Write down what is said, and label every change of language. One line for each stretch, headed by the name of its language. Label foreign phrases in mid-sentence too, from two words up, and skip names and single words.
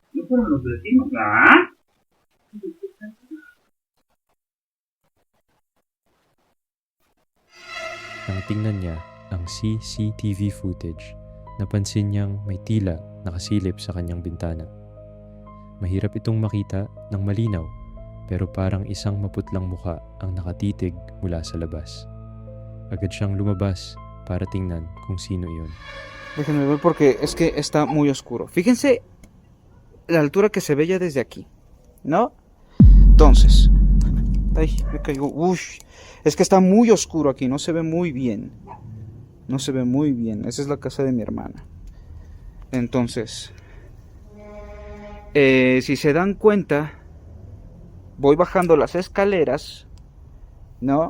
Spanish: fueron los vecinos, ¿ah?
Filipino: Nang tingnan niya ang
English: CCTV footage,
Filipino: napansin niyang may tila nakasilip sa kanyang bintana. Mahirap itong makita ng malinaw, pero parang isang maputlang muka ang nakatitig mula sa labas. Agad siyang lumabas para tingnan kung sino iyon.
Spanish: Déjenme ver porque es que está muy oscuro. Fíjense la altura que se ve ya desde aquí, ¿no? Entonces, ay, me caigo. Ush, es que está muy oscuro aquí, no se ve muy bien. No se ve muy bien. Esa es la casa de mi hermana. Entonces, si se dan cuenta, voy bajando las escaleras, ¿no?